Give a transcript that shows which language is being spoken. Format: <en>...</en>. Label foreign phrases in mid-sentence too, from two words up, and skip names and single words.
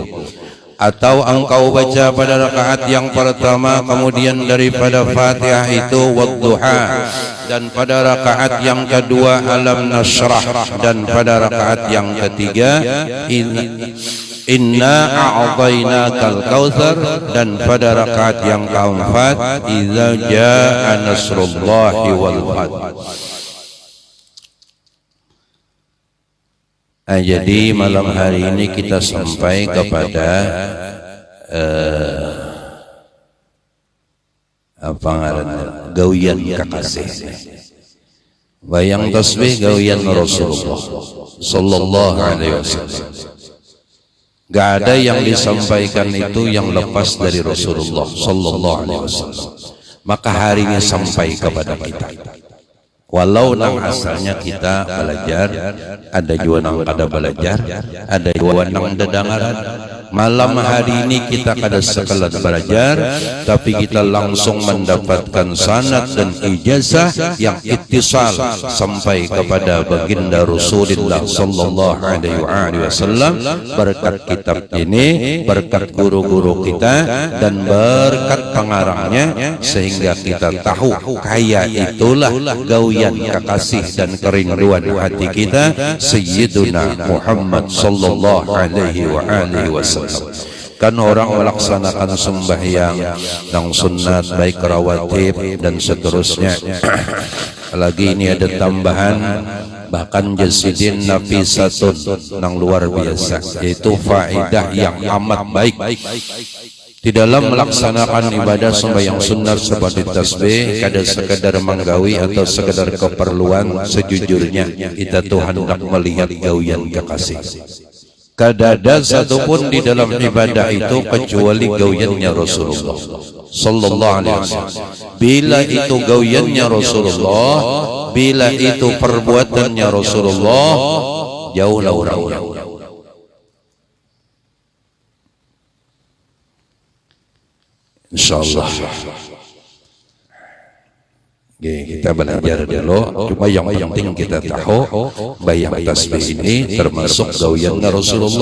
<id>Atau engkau baca pada rakaat yang pertama kemudian daripada Fatihah itu Wadduha, dan pada rakaat yang kedua Alam Nashrah, dan pada rakaat yang ketiga Inna a'tainakal kautsar, dan pada rakaat yang keempat Idza jaa nasrullahi wal fath.</id> <bjn>Jadi malam hari ini kita sampai kepada apa ngaranna gawian kakasih. Bayang tasbih gawian Rasulullah</bjn> <ar>صلى الله عليه وسلم.</ar> <id>Gak ada yang disampaikan itu yang lepas dari Rasulullah</id> <ar>صلى الله عليه وسلم.</ar> <bjn>Maka hari ini sampai kepada kita. Walau nang asalnya kita belajar, ada juga nang kada belajar, ada juga nang dedangaran.</bjn> <id>Malam hari ini kita kada sekelas belajar, tapi kita langsung mendapatkan sanad dan ijazah yang ittisal sampai kepada baginda Rasulullah</id> <ar>صلى الله عليه وسلم.</ar> <id>Berkat kitab ini, berkat guru-guru kita, dan berkat pengarangnya, sehingga kita tahu kaya itulah gawian kekasih dan kerinduan hati kita Sayyiduna Muhammad</id> <ar>صلى الله عليه وسلم.</ar> <id>Kan orang melaksanakan sembahyang dan sunat baik rawatib dan seterusnya. Lagi ini ada tambahan, bahkan jasidin nafisatun yang luar biasa, yaitu faedah yang amat baik di dalam melaksanakan ibadah sembahyang sunat seperti tasbih.</id> <bjn>Kada sekedar menggawi atau sekedar keperluan, sejujurnya kita tuh hendak melihat gawian kekasih. Kada ada satupun di dalam ibadah itu kecuali gawiannya Rasulullah</bjn> <ar>صلى الله عليه وسلم.</ar> <id>Bila itu gawiannya Rasulullah, bila itu perbuatannya Rasulullah, jauhlah orangnya. Insyaallah. Kita belajar dulu, cuma yang penting kita tahu bayang tasbih ini termasuk gawiannya Rasulullah.</id>